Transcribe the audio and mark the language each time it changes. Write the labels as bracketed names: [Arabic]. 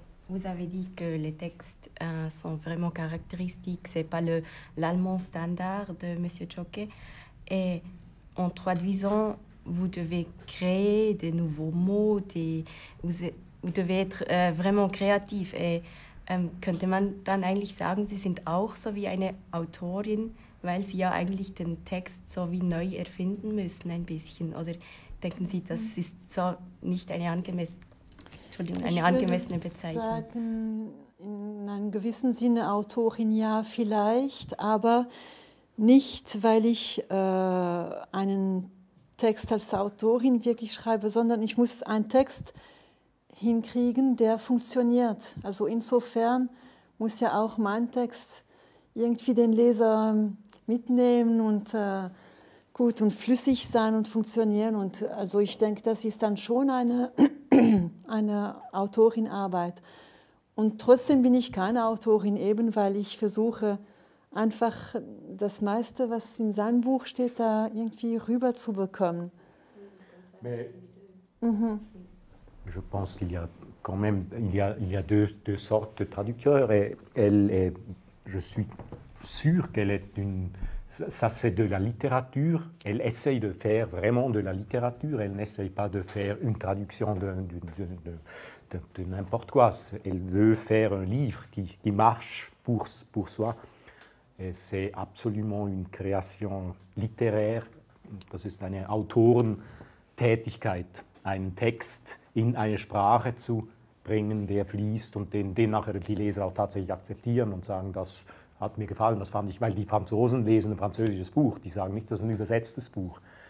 [French] Vous avez dit que les textes sont vraiment caractéristiques, ce n'est pas l'allemand standard de M. Zschokke. Et en traduisant, vous devez créer des nouveaux mots, vous devez être vraiment créatif. Et [German] könnte man dann eigentlich sagen, Sie sind auch so wie eine Autorin, weil Sie ja eigentlich den Text so wie neu erfinden müssen ein bisschen? Oder denken Sie, das ist so nicht eine angemessene Bezeichnung? Ich würde sagen, in einem gewissen Sinne Autorin ja vielleicht, aber nicht, weil ich einen Text als Autorin wirklich schreibe, sondern ich muss einen Text hinkriegen, der funktioniert. Also insofern muss ja auch mein Text irgendwie den Leser mitnehmen und gut und flüssig sein und funktionieren. Und also ich denke, das ist dann schon eine Autorinarbeit. Und trotzdem bin ich keine Autorin, eben weil ich versuche, einfach das meiste, was in seinem Buch steht, da irgendwie rüberzubekommen. [French] Je pense qu'il y a quand même il y a deux sortes de traducteurs et je suis sûr qu'elle est ça c'est de la littérature, elle essaye de faire vraiment de la littérature, elle n'essaye pas de faire une traduction de n'importe quoi, elle veut faire un livre qui marche pour soi. C'est absolument une création littéraire, [German] das ist eine Autorentätigkeit, einen Text in eine Sprache zu bringen, der fließt und den nachher die Leser auch tatsächlich akzeptieren und sagen, das hat mir gefallen, das fand ich, weil die Franzosen lesen ein französisches Buch, die sagen nicht, das ist ein übersetztes Buch.